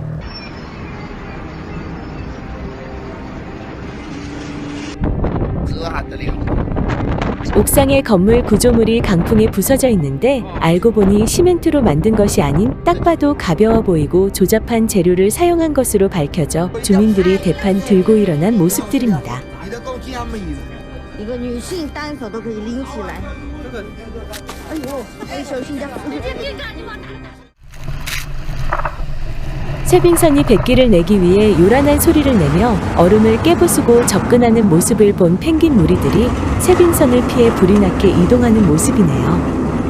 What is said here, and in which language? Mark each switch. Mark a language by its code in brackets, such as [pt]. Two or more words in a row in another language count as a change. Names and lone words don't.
[ko] 옥상의 건물 구조물이 강풍에 부서져 있는데 알고 보니 시멘트로 만든 것이 아닌 딱 봐도 가벼워 보이고 조잡한 재료를 사용한 것으로 밝혀져 주민들이 대판 들고 일어난 모습들입니다. [zh] 一个女性单手都可以拎起来。哎呦，哎，小心点！ [ko] 쇠빙선이 백기를 내기 위해 요란한 소리를 내며 얼음을 깨부수고 접근하는 모습을 본 펭귄 무리들이 쇠빙선을 피해 불이 나게 이동하는 모습이네요.